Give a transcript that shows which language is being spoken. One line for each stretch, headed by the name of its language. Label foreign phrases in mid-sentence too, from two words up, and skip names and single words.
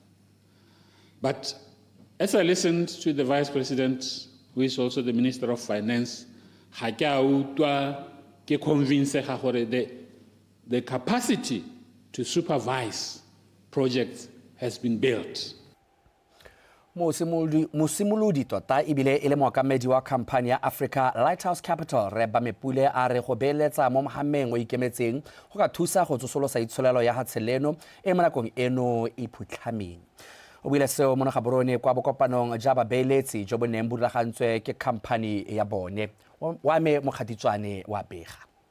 English: But as I listened to the Vice President, who is also the Minister of Finance, the capacity to supervise projects has been built.
Tswana: Mosimolodi tota ebile e le mookamedi wa khamphane ya Africa Lighthouse Capital re Bamepule a re go beeletsa mo mohameng o ikemetseng go ka thusa go tsosolosa itsholelo ya hatsheleno e mo nakong eno e phutlhameng. O buile seo mo Gaborone kwa bokopanong ja babeeletsi jo bo neng bo rulagantswe ke khamphane ya bone wa me Mokgatitswane wa Pega.